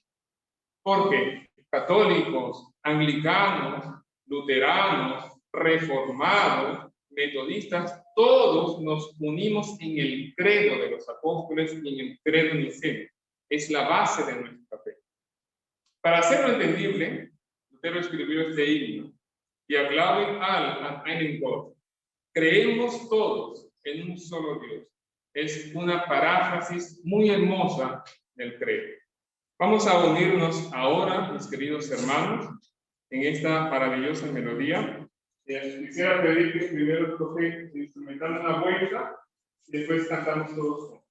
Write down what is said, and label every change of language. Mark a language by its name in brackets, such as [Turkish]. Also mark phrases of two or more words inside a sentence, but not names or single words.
[Spanish] Porque católicos, anglicanos, luteranos, reformados, metodistas, todos nos unimos en el credo de los apóstoles y en el credo niceno. Es la base de nuestra fe. Para hacerlo entendible, Lutero escribió este himno: [German] Wir glauben all an einen Gott. [Spanish] Creemos todos en un solo Dios. Es una paráfrasis muy hermosa del credo. Vamos a unirnos ahora, mis queridos hermanos, en esta maravillosa melodía. Quisiera pedir que primero toque instrumental una vuelta y después cantamos todos juntos.